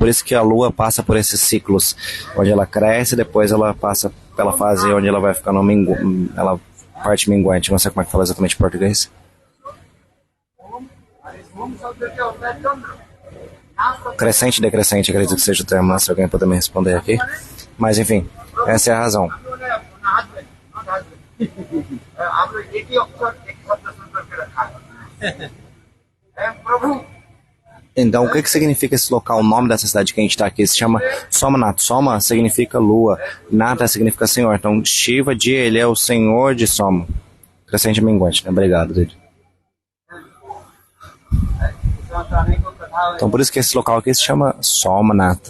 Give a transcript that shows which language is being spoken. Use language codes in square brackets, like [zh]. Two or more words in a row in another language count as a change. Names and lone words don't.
[pt] Por isso que a lua passa por esses ciclos, onde ela cresce, depois ela passa pela fase onde ela vai ficando ela parte minguante. Não sei como é que fala exatamente em português. Crescente e decrescente, acredito que seja o termo, se alguém puder me responder aqui. Mas enfim, essa é a razão. [hi] आप लोग एक ही अक्षर एक शब्द सुन करके रखा है प्रभु [pt] Então, o que significa esse local? O nome dessa cidade que a gente está aqui se chama Somanath. Soma significa lua, Nata significa senhor. Então, Shiva, ele é o senhor de Soma. Crescente minguante, né? Obrigado, Dede. Então, por isso que esse local aqui se chama Somanath.